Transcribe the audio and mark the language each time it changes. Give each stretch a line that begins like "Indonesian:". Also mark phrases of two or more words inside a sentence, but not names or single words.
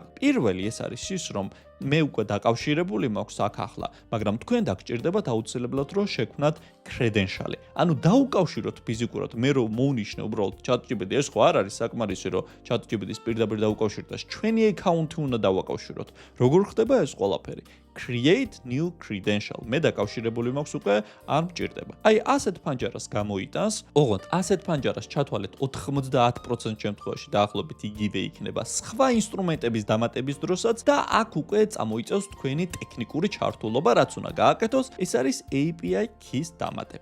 Georgian: პირველი ეს არის ის, რომ მე უკვე დაკავშირებული მაქვს აქ ახლა, მაგრამ თქვენ დაგჭირდებათ აუცილებლად რომ შექმნათ credential-ი. ანუ დაუკავშიროთ ფიზიკურად, მე რომ მოვნიშნე უბრალოდ ChatGPT, ეს ხო არ არის საკმარისი რომ ChatGPT-ს პირდაპირ დაუკავშიროთ და ჩვენი account-ი უნდა დავაკავშიროთ. როგორ ხდება ეს ყველაფერი?
English: Create new credential.
Georgian: მე დაკავშირებული მაქვს უკვე არ მჭირდება. აი ასეთ ფანჯარას გამოიტანს, ოღონდ ასეთ ფანჯარას ჩათვალეთ 90% შემთხვევაში დაახლოებით იგივე იქნება სხვა ინსტრუმენტების დამატების დროსაც და აქ უკვე წამოიწევს თქვენი ტექნიკური ჩართულობა, რაც უნდა გააკეთოს, ეს არის
English: API key-
Georgian: ს დამატება.